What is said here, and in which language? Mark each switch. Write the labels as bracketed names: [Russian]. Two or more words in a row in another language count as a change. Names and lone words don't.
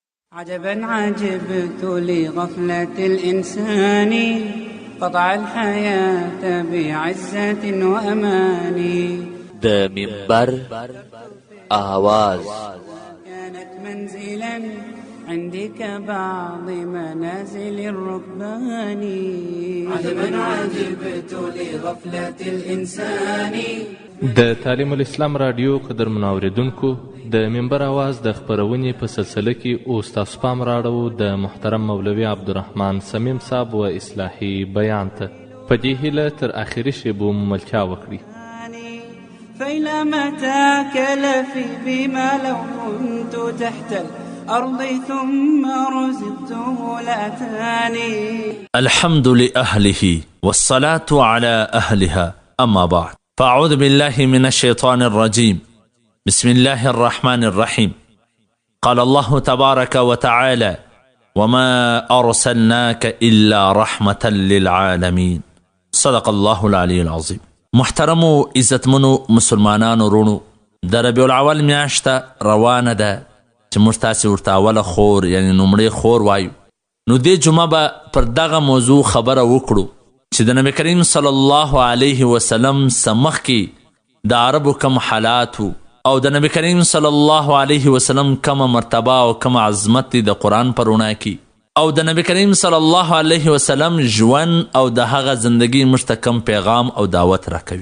[Arabic] عجبا عجبت لغفلة الإنسان قطع الحياة بعزة وأمان. [Pashto] د منبر آواز [Arabic] كانت منزلا عندك بعض منازل الركبان. عجبا عجبت لغفلة الإنسان. [Pashto] د تعلیم الاسلام رادیو قدرمنو اوریدونکو، د منبر آواز د خپرونې په سلسله کې اوس تاسو پام راړو د محترم مولوي عبدالرحمن صمیم صاحب و اصلاحي بیان ته. په دې هیله تر اخري شیبو ملتیا وکړي. [Arabic] فإلى متى كلفي بما لو كنت تحت الأرض ثم رزقته لأتاني. الحمد لأهله والصلاة على أهلها، أما بعد، فأعوذ بالله من الشيطان الرجيم. بسم الله الرحمن الرحيم. قال الله تبارك وتعالى: وما أرسلناك إلا رحمة للعالمين. صدق الله العلي العظيم. [Pashto] محترمو عزتمنو مسلمانانو رونو، د ربیع الاول میاشته روانه ده چې موږ تاسې ورته اوله خور یعنی نومړی خور وایو. نو دې جمعه به پر دغه موضوع خبره وکړو چې د نبی کریم [Arabic] صلی الله علیه وسلم [Pashto] څخه مخکې د عربو کم حالات او د نبی کریم [Arabic] صلی الله علیه وسلم [Pashto] کم مرتبه او کم عظمت دی د قرآن په رڼا کې، او د نبی کریم [Arabic] صلی الله علیه وسلم [Pashto] ژوند او د هغه زندگی موږ ته کم پیغام او دعوت راکوي.